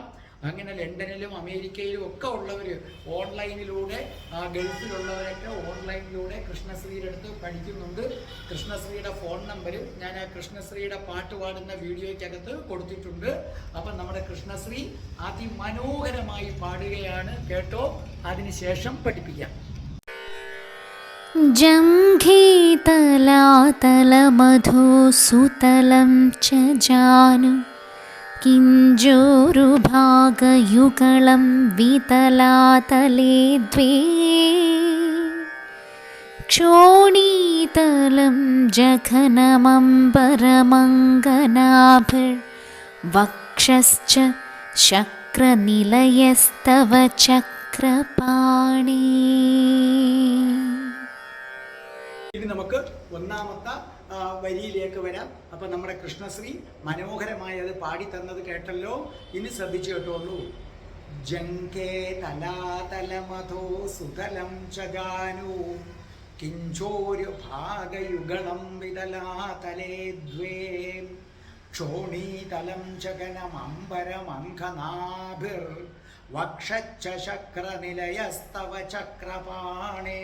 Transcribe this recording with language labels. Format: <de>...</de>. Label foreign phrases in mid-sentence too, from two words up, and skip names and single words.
<ml>അങ്ങനെ ലണ്ടനിലും അമേരിക്കയിലും ഒക്കെ ഉള്ളവർ ഓൺലൈനിലൂടെ, ഗൾഫിലുള്ളവരൊക്കെ ഓൺലൈനിലൂടെ കൃഷ്ണശ്രീയുടെ അടുത്ത് പഠിക്കുന്നുണ്ട്. കൃഷ്ണശ്രീയുടെ ഫോൺ നമ്പർ ഞാൻ ആ കൃഷ്ണശ്രീയുടെ പാട്ട് പാടുന്ന വീഡിയോയ്ക്കകത്ത് കൊടുത്തിട്ടുണ്ട്. അപ്പം നമ്മുടെ കൃഷ്ണശ്രീ അതിമനോഹരമായി പാടുകയാണ്. കേട്ടോ, അതിനുശേഷം പഠിപ്പിക്കാം.</ml> <sa>जङ्घीतलातलमधुसुतलं च जानु किञ्जोरुभागयुगलं वितलातले द्वे क्षोणीतलं जघनमम्बरमङ्गनाभिर्वक्षश्च शक्रनिलयस्तव चक्रपाणि.</sa> <ml>ഇനി നമുക്ക് 1ാമത്തെ വരിയിലേക്ക് വരാം. അപ്പം നമ്മുടെ കൃഷ്ണശ്രീ മനോഹരമായി അത് പാടിത്തന്നത് കേട്ടല്ലോ. ഇനി ശ്രദ്ധിച്ചു കേട്ടോളൂ.</ml> <sa>ജംഘേ തലാതലമധോ സുതലം ചജാനു കിഞ്ചോരു ഭാഗയുഗളം വിതലാതലേ ദ്വേ ക്ഷോണീതലം ജഗനമംബരമംഘനാഭിർ വക്ഷച്ച ശക്രനിലയസ്തവ ചക്രപാണേ.</sa>